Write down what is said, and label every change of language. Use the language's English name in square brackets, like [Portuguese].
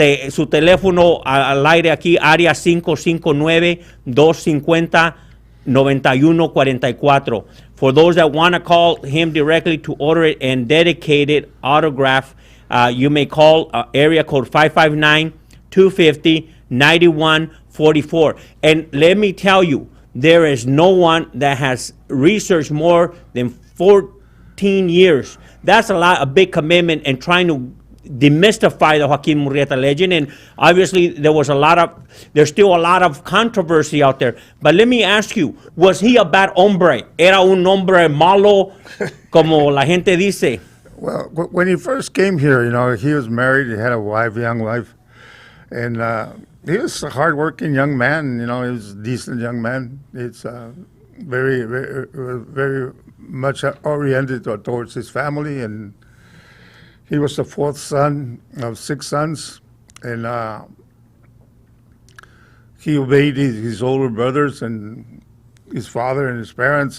[Spanish] Su teléfono al aire aquí, área 559-250-9144. [English] For those that want to call him directly to order it and dedicate it, autograph, you may call area code 559-250-9144. And let me tell you, there is no one that has researched more than 14 years. That's a big commitment in trying to demystify the Joaquin Murrieta legend. And obviously there's still a lot of controversy out there. But let me ask you, was he a bad hombre? [Spanish] ¿Era un hombre malo, como la gente dice? [English] Well, when he first came here, he was married, he had a young wife, and he was a hardworking young man, he was a decent young man. It's very, very, very much oriented towards his family, and he was the fourth son of 6 sons, and he obeyed his older brothers and his father and his parents.